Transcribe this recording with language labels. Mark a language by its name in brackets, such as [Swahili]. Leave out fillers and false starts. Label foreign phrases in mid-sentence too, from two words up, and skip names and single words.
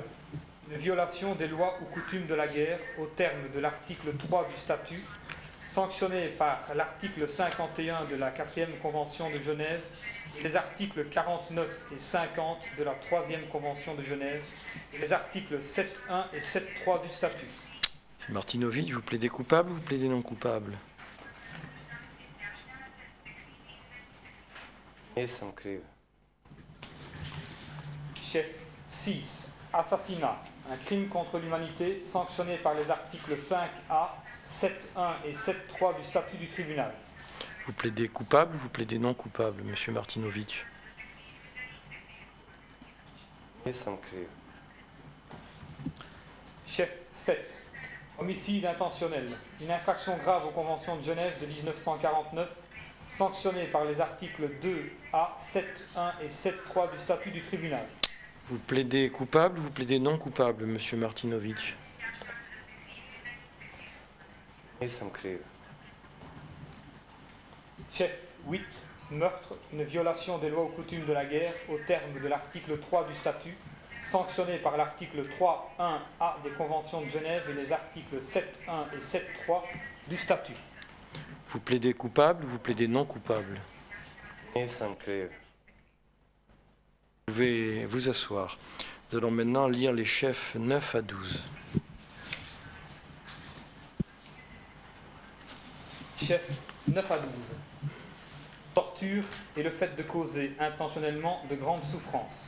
[French] Une violation des lois ou coutumes de la guerre au terme de l'article 3 du statut, sanctionné par l'article 51 de la 4e Convention de Genève et les articles 49 et 50 de la 3e Convention de Genève et les articles 7.1 et 7.3 du statut. Martinović, vous plaidez coupable ou vous plaidez non coupable? [Croatian] Nisam kriv. [French] Chef 6. Assassinat. Un crime contre l'humanité sanctionné par les articles 5A, 7.1 et 7.3 du statut du tribunal. Vous plaidez coupable ou vous plaidez non coupable, Monsieur Martinovic? [Croatian] Nisam kriv. [French] Chef 7. Homicide intentionnel. Une infraction grave aux conventions de Genève de 1949, sanctionnée par les articles 2A, 7.1 et 7.3 du statut du tribunal. Vous plaidez coupable ou vous plaidez non coupable, Monsieur Martinovic? [Croatian] Nisam kriv. [French] Chef 8. Meurtre, une violation des lois ou coutumes de la guerre au terme de l'article 3 du statut, sanctionné par l'article 3.1a des conventions de Genève et les articles 7.1 et 7.3 du statut. Vous plaidez coupable ou vous plaidez non coupable? [Croatian] Nisam kriv. [French] Vous pouvez vous asseoir. Nous allons maintenant lire les chefs 9 à 12. Chef 9 à 12. Torture et le fait de causer intentionnellement de grandes souffrances.